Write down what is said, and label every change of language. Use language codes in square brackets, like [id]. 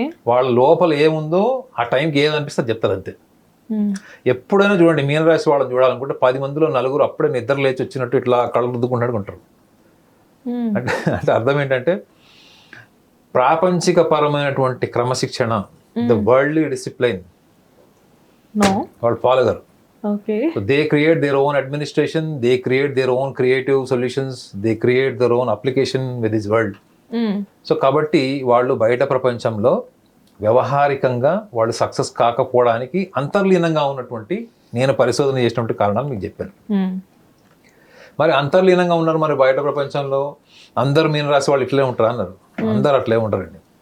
[te] వాళ్ళ లోపల ఏముందో ఆ టైంకి ఏది అనిపిస్తే చెప్తారు అంతే. ఎప్పుడైనా చూడండి, మీనరాశి వాళ్ళని చూడాలనుకుంటే 10 మందిలో 4 అప్పుడే నిద్ర లేచి వచ్చినట్టు ఇట్లా కళ్ళు రుద్దుకుంటాడు ఉంటారు. అంటే అర్థం ఏంటంటే, ప్రాపంచిక పరమైనటువంటి క్రమశిక్షణ, [en] the worldly discipline [te] వాళ్ళు ఫాలో గారు. [en] So they create their own administration, they create their own creative solutions, they create their own application with this world. [te] So కాబట్టి వాళ్ళు బయట ప్రపంచంలో వ్యవహారికంగా వాళ్ళు సక్సెస్ కాకపోవడానికి అంతర్లీనంగా ఉన్నటువంటి, నేను పరిశోధన చేసినటువంటి కారణాలు మీకు చెప్పాను. మరి అంతర్లీనంగా ఉన్నారు, మరి బయట ప్రపంచంలో అందరు మీనరాశి వాళ్ళు ఇట్లే ఉంటారు అన్నారు. అందరు అట్లే ఉంటారండి.